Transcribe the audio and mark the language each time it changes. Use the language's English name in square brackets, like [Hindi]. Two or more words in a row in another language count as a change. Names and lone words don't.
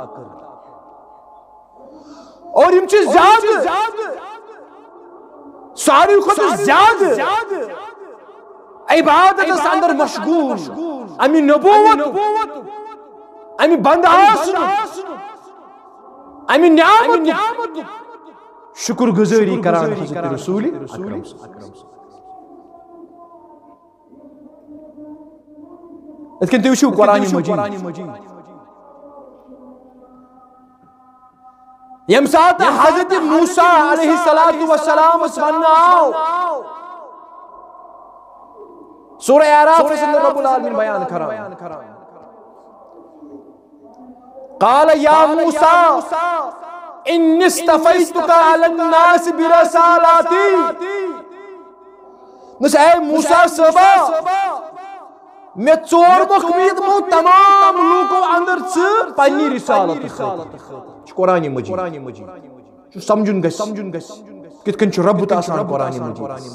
[Kashmiri] اور یم چھِ زیادٕ ساروی کھۄتہٕ زیادٕ عبادتس اندر مشغول امی نبوت امی بند آسنُک امی نعمت شکر گزاری کران حضرت رسول اکرم یِتھ کٔنۍ تُہۍ وٕچھِو قرآن مجیٖد ییٚمہِ ساتہٕ حضرت موسیٰ علیہ السلامس وننہٕ آو سورہ اعراف رب العالمین بیان کران [Arabic] قال یا موسیٰ انی اصطفیتک علی الناس برسالاتی [Kashmiri] نس اے موسیٰ صٲبا میں ژورمُکھ میٖدمو تمام لوٗکو اندر ژٕ پننہِ رسالت خٲطرٕ قرآن مجیٖد چھُ سمجھُن گژھِ کِتھ کٔنۍ چھُ ربُت آسان قرآن مجیٖد